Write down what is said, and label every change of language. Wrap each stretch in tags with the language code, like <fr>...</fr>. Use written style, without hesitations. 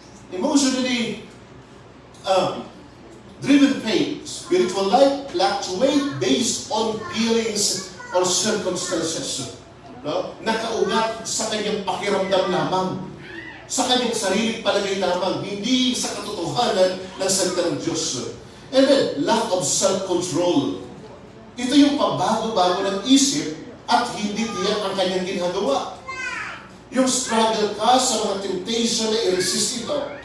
<en>Emotionally, driven faith, spiritual life fluctuate based on feelings or circumstances.</en> <tl>No? Nakaugat sa kanyang pakiramdam lamang, sa kanyang sariling palagay lamang, hindi sa katotohanan ng salita ng Diyos.</tl> <en>And then, lack of self-control.</en> <tl>Ito yung pabago-bago ng isip at hindi tiyak ang kanyang ginagawa. Yung struggle ka sa mga temptation na i-resist ito.</tl>